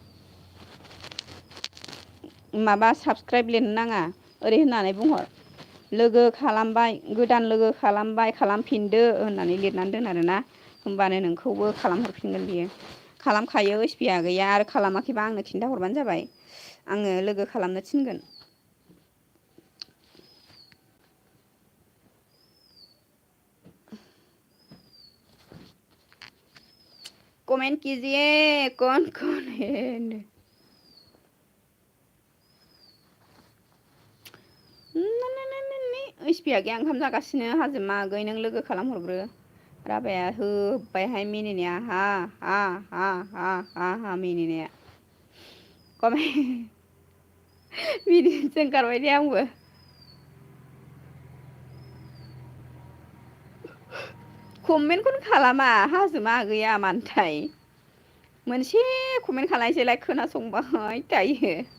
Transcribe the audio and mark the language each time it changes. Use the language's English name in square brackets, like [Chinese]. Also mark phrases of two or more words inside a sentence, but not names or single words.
[Bodo] माबा साबसक्राइब लिरनो नाङा ओरै होननानै बुंहर। लोगो खालामबाय गोदान लोगो खालामबाय खालामफिनदो होननानै लिरनानै दोन आरोना। होमबानो नोंखौबो खालामहरफिनगोन बियो। खालामखायो ओइसपि आगैया आरो खालामाखैबा आंनो खिन्थाहरबानो जाबाय। आङो लोगो खालामनो थिनगोन [Hindi] कमेंट कीजिए कौन कौन है [Bodo] ओइसपिया गैया ओंखाम जागासिनो हाजोमा आगै नों लोगो खालामहरग्रो राबाया होबायहाय मिनिनाया हा हा हा हा हा हा मिनिनाया कमेन्ट मिनिनोसो ओंखारबाय दे आंबो कमेन्टखौनो खालामा हाजोमा आगैया मानोथाय मोनसे कमेन्ट खालायसैलाय खोनासंबाय थायो